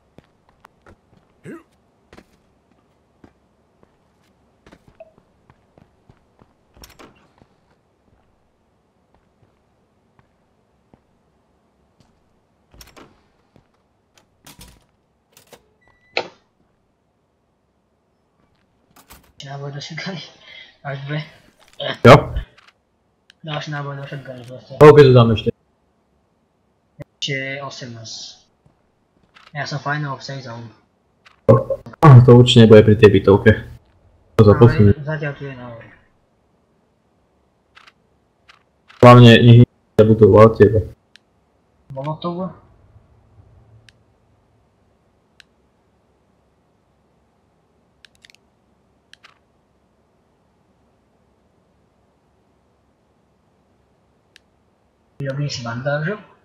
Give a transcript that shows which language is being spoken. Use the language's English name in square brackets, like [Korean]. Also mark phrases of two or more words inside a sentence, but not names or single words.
[Slovak] Náboj do shotguny. Až dve. Jo? Ďalší náboj do shotguny proste. Koľko tu dám ešte? Ešte 18. Ja som [English] final of safe zone. [Slovak] To určite nebude pri tej bytovke. To sa posunie. Zatiaľ tu je náboj. Hlavne nech nebudú od teba. Bolo to? Robím si bandážu.